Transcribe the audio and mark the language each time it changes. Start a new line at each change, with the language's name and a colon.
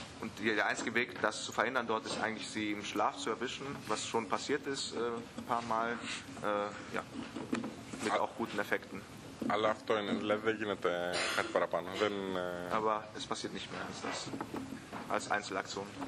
German: Und der einzige Weg, das zu verhindern dort, ist eigentlich, sie im Schlaf zu erwischen, was schon passiert ist ein paar Mal, ja, mit auch guten Effekten.
Greek: Αλλά αυτό είναι, δηλαδή δεν γίνεται κάτι παραπάνω.
German: Aber es passiert nicht mehr als das, als Einzelaktion.